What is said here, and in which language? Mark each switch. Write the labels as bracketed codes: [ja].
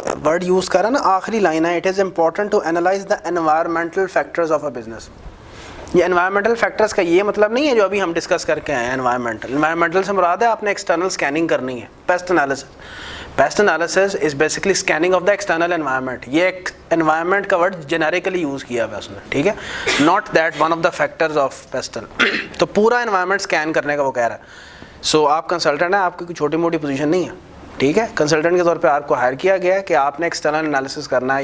[ur] Word use کرا نا, آخری لائن ہے, [en] It is important to analyze the environmental factors of a business. [ur] یہ انوائرمنٹل فیکٹرز کا یہ مطلب نہیں ہے جو ابھی ہم ڈسکس کر کے آئے ہیں. انوائرمنٹل سے مراد ہے آپ نے ایکسٹرنل اسکیننگ کرنی ہے. [en] PEST analysis is basically scanning of the external environment. [ur] یہ ایک انوائرمنٹ کا ورڈ جنیریکلی یوز کیا ہوا ہے اس نے, ٹھیک ہے, [en] Not that one of the factors of PESTEL. [ur] تو پورا انوائرمنٹ اسکین کرنے کا وہ کہہ رہا ہے. سو آپ کنسلٹنٹ ہیں, آپ کی کوئی چھوٹی موٹی پوزیشن نہیں ہے, ٹھیک ہے. کنسلٹنٹ کے طور پہ آپ کو ہائر کیا گیا ہے کہ آپ نے ایکسٹرنل انالیسس کرنا ہے.